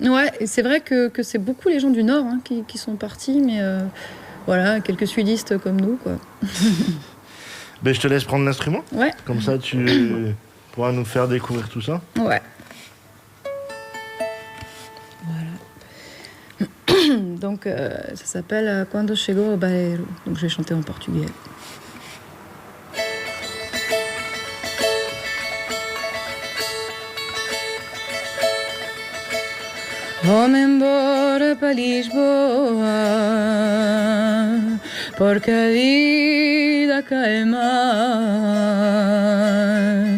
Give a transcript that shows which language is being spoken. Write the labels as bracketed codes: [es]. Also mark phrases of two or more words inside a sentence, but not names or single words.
[fr] Ouais, et c'est vrai que c'est beaucoup les gens du Nord qui sont partis, mais voilà, quelques sudistes comme nous, quoi. Ben, je te laisse prendre l'instrument. Ouais. Comme ça, pourras nous faire découvrir tout ça. Ouais. Voilà. Donc, ça s'appelle Quando Chegou o Barreiro. Donc, je vais chanter en portugais. [pt] Vou-me embora para Lisboa, porque a vida cá é má.